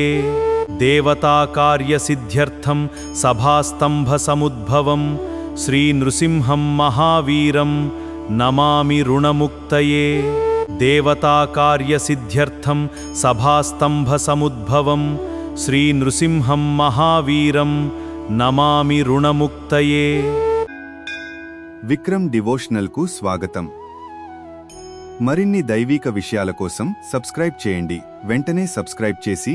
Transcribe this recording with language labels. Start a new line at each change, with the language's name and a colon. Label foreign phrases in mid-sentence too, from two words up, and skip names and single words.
Sanskrit: देवताकार्यसिद्ध्यर्थं सभास्तम्भसमुद्भवं श्रीनृसिंहं महावीरं नमामि ऋणमुक्तये। देवताकार्यसिद्ध्यर्थं सभास्तम्भसमुद्भवं श्रीनृसिंहं महावीरं नमामि ऋणमुक्तये।
Telugu: విక్రమ్ డివోషనల్ కు స్వాగతం. మరిన్ని దైవిక విషయాల కోసం సబ్స్క్రైబ్ చేయండి. వెంటనే సబ్స్క్రైబ్ చేసి